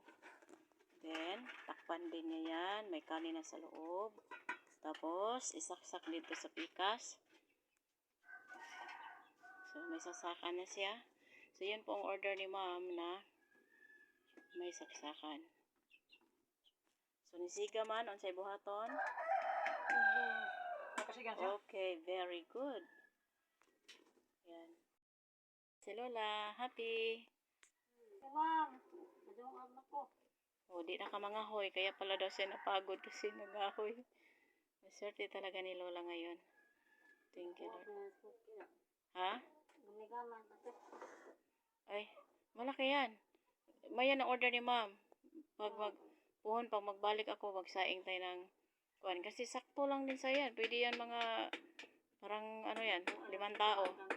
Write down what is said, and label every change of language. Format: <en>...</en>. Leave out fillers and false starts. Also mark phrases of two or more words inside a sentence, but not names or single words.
<tl>Then, takpan din niya yan. May kanin na sa loob. Tapos, isaksak dito sa pikas. So, may sasakan na siya. So, yun po ang order ni ma'am na may saksakan. So,</tl> <ceb>nisiga man, unsay buhaton? Nakasigan siya.</ceb> <en>Okay, very good.</en> <tl>Yan. Si Lola, happy.</tl> <ceb>Ma'am, madungag na ko. O, di na ka mangahoy.</ceb> <tl>Kaya pala daw siya napagod kasi nagahoy. Maswerte talaga ni Lola ngayon.</tl> <en>Thank you, Lord. Ha?</en> <ceb>Gumigaman na to.</ceb> <tl>Ay, malaki yan. May yan ang order ni ma'am. Pag magbalik ako, magsaing tayo ng kuan. Kasi sakto lang din sa yan. Pwede yan mga, parang ano yan, 5 tao.</tl>